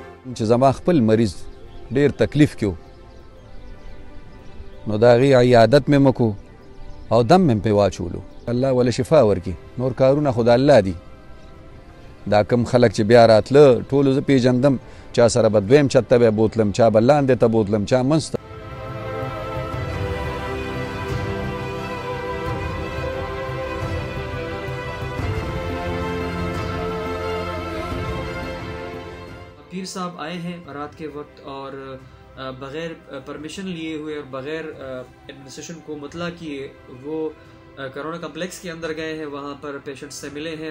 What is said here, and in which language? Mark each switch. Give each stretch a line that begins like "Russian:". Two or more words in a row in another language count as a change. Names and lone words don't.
Pashto: چې زما خپل مریض ډیر تکلیف کې و نو د هغې عیادت مې مکو او دم مې پې واچولو. الله وله شفا ورکړي. نور کارونه خو د الله دي. دا کم خلک چې بیا راتله ټولو زه پیژندم، چا سره به دویم چت ته به بوتلم، چا به لاندې ته بوتلم، چا منځ ته.
Urdu: پیر صاحب آئے ہیں رات کے وقت اور بغیر پرمیشن لیے ہوئے اور بغیر ایڈمنسٹریشن کو مطلع کیے وہ کورونا کمپلیکس کے اندر گئے ہیں، وہاں پر پیشنٹس سے ملے ہیں.